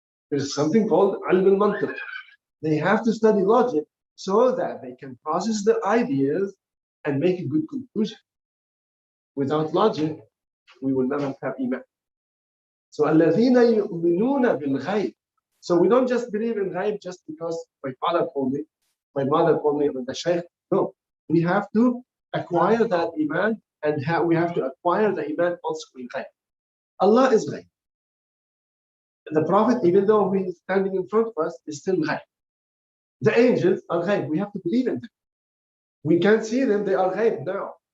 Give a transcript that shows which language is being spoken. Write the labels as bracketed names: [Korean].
[English] There's something called ilm al-mantiq. They have to study logic so that they can process the ideas and make a good conclusion. Without logic, we will never have iman. So [Arabic] الَّذِينَ يُؤْمِنُونَ بِالْغَيْبِ. [English] So we don't just believe in ghaib just because my father told me, my mother told me, or the shaykh. No, we have to acquire that iman, and we have to acquire the iman also in ghaib. Allah is ghaib. The Prophet, even though he is standing in front of us, is still ghaib. The angels are ghaib. We have to believe in them. We can't see them. They are ghaib now.